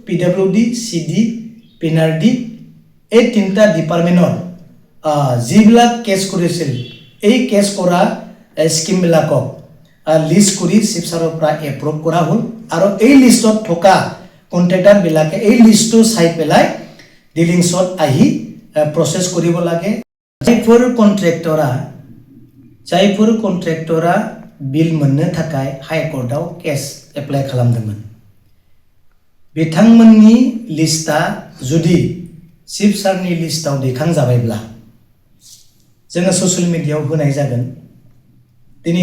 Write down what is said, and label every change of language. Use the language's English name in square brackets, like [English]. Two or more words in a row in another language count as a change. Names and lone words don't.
[Assamese] PWD, CD, PNRD এই তিনটা ডিপাৰ্টমেণ্টৰ যিবিলাক কেছ কৰিছিল এই কেছ কৰা স্কিমবিলাকক লিষ্ট কৰি চিফ ছাৰৰ পৰা এপ্ৰুভ কৰা হ'ল আৰু এই লিষ্টত থকা কন্ট্ৰেক্টৰবিলাকে এই লিষ্টটো চাই পেলাই ডিলিংছত আহি প্ৰচেছ কৰিব লাগে [Bodo] जायफोर कन्ट्रेक्टरा बिल मोननो थाखाय हाई कोर्टआव केस एप्लाइ खालामदोंमोन बिथांमोननि लिस्टआ जुदि चिफ सारनि लिस्टआव दैखांजाबायब्ला जोङो ससियेल मिडियायाव होनाय जागोन दिनै